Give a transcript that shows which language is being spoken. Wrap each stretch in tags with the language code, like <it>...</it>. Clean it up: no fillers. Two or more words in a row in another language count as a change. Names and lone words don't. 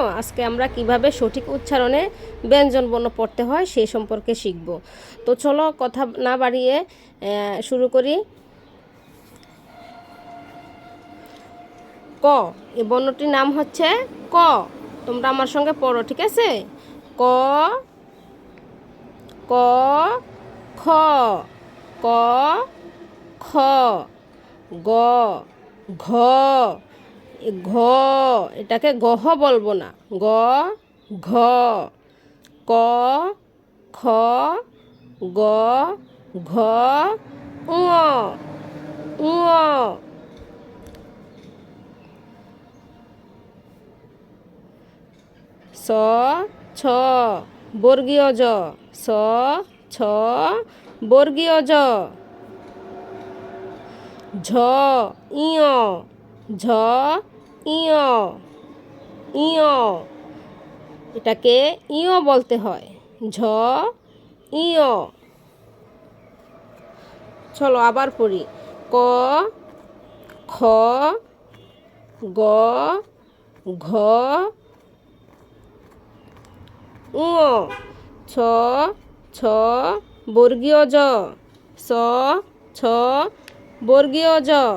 <bn>আজকে আমরা কিভাবে সঠিক উচ্চারণে ব্যঞ্জনবর্ণ পড়তে হয় সেই সম্পর্কে শিখব। তো চলো কথা না বাড়িয়ে শুরু করি। ক, এই বর্ণটির নাম হচ্ছে ক। তোমরা আমার সঙ্গে পড়ো, ঠিক আছে? ক, ক, খ, ক, খ, গ, ঘ, ঘ, এটাকে গহ বলবো না, গ, ঘ, ক, খ, গ, ঘ, ঙ, ঙ, স, ছ, বর্গীয় জ, স, ছ, বর্গীয় জ, ঝ, ইয়, ঝ, ইয়, ইয়, এটাকে ইয় বলতে হয়, ঝ, ইয়। চলো আবার পড়ি। ক, খ, গ, ঘ, ঙ, ছ, ছ, বর্গীয় জ, স, ছ, বর্গীয় জ,</bn>